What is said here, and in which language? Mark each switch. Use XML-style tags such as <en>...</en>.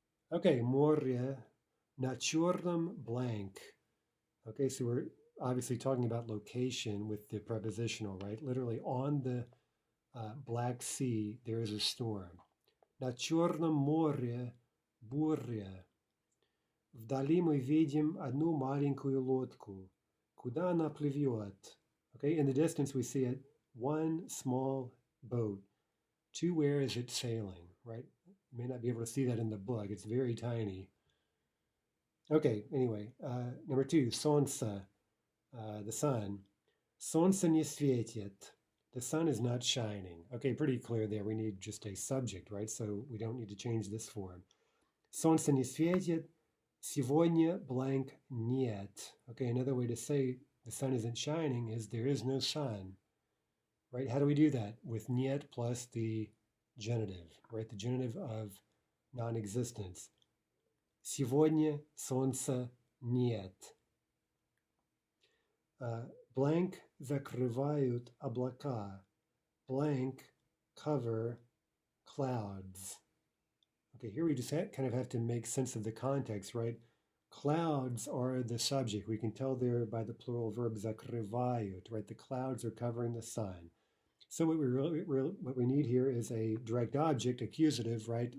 <ru>Okay, moria na черном blank.</ru> <en>Okay, so we're obviously talking about location with the prepositional, right? Literally on the Black Sea, there is a storm.</en> <ru>На черном море буря. Вдали мы видим одну маленькую лодку. Куда она плывет?</ru> <en>Okay, in the distance we see one small boat. To where is it sailing, right? You may not be able to see that in the book. It's very tiny. Okay, anyway, number 2, солнце, the sun.</en> <ru>Солнце не светит.</ru> <en>The sun is not shining. Okay, pretty clear there. We need just a subject, right? So we don't need to change this form.</en> <ru>Солнце не светит. Сегодня blank нет.</ru> <en>Okay, another way to say the sun isn't shining is there is no sun, right? How do we do that? With нет plus the genitive, right? The genitive of non-existence.</en> <ru>Сегодня солнца нет. Blank закрывают облака.</ru> <en>Blank cover clouds. Okay, here we just kind of have to make sense of the context, right? Clouds are the subject. We can tell there by the plural verb закрывают, right? The clouds are covering the sun. So what we need here is a direct object, accusative, right?</en>